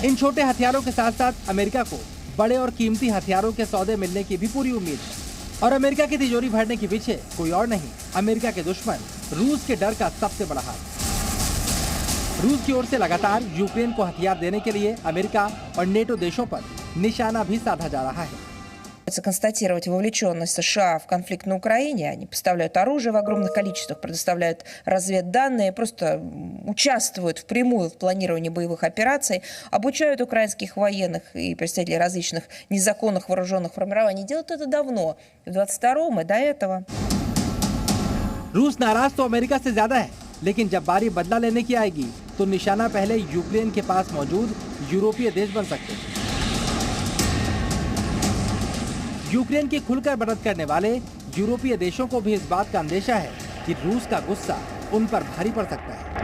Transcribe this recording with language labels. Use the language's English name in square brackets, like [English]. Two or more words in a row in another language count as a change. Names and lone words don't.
[Hindi] इन छोटे हथियारों के साथ साथ अमेरिका को बड़े और कीमती हथियारों के सौदे मिलने की भी पूरी उम्मीद है। और अमेरिका की तिजोरी भरने के पीछे कोई और नहीं, अमेरिका के दुश्मन रूस के डर का सबसे बड़ा हाथ। रूस की ओर से लगातार यूक्रेन को हथियार देने के लिए अमेरिका और नेटो देशों पर निशाना भी साधा जा रहा है। [Russian] Констатировать вовлеченность США в конфликт на Украине. Они поставляют оружие в огромных количествах, предоставляют разведданные, просто участвуют впрямую в планировании боевых операций, обучают украинских военных и представителей различных незаконных вооруженных формирований. Делают это давно, в 22-м и до этого. [Hindi] रूस नाराज तो अमेरिका से ज्यादा है, लेकिन जब बारी बदला लेने की आएगी तो निशाना पहले यूक्रेन के पास मौजूद यूरोपीय देश बन सकते हैं। यूक्रेन की खुलकर मदद करने वाले यूरोपीय देशों को भी इस बात का अंदेशा है कि रूस का गुस्सा उन पर भारी पड़ सकता है।